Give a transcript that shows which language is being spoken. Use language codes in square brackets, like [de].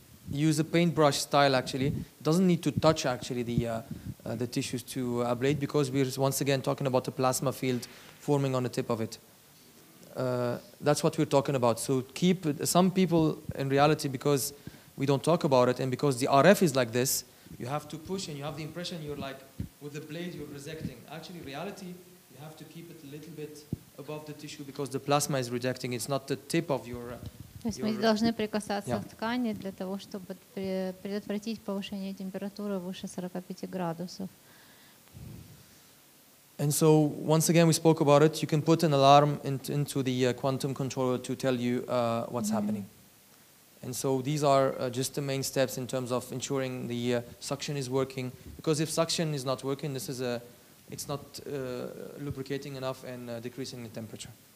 [en] Use a paintbrush style actually. It doesn't need to touch actually the tissues to ablate, because we're once again talking about a plasma field forming on the tip of it. That's what we're talking about. So keep some people in reality, because we don't talk about it and because the RF is like this, you have to push and you have the impression you're like with the blade you're resecting. Actually, reality, you have to keep it a little bit above the tissue because the plasma is rejecting. It's not the tip of your... [ru] То есть мы должны прикасаться к ткани для того, чтобы предотвратить повышение температуры выше 45 градусов. [en] And so, once again, we spoke about it. You can put an alarm into the quantum controller to tell you what's happening. And so these are just the main steps in terms of ensuring the suction is working. Because if suction is not working, it's not lubricating enough and decreasing the temperature.